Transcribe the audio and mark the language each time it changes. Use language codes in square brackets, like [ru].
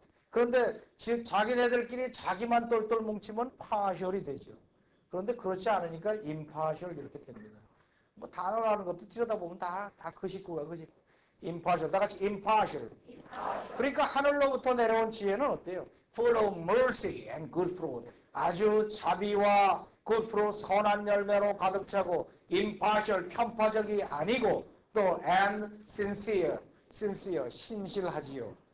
[ko] 그런데 자기네들끼리 자기만 똘똘 뭉치면 파셜이 되죠. 그런데 그렇지 않으니까 임파셜 이렇게 됩니다. 뭐 단어라는 것도 들여다보면 다 그 식구가 그 식구. impartial. 다 같이 impartial. 그러니까 하늘로부터 내려온 지혜는 어때요? [en] Full of mercy and good fruit. [ko] 아주 자비와 good fruit, 선한 열매로 가득 차고 impartial, 편파적이 아니고 또 and sincere, 신실하지요.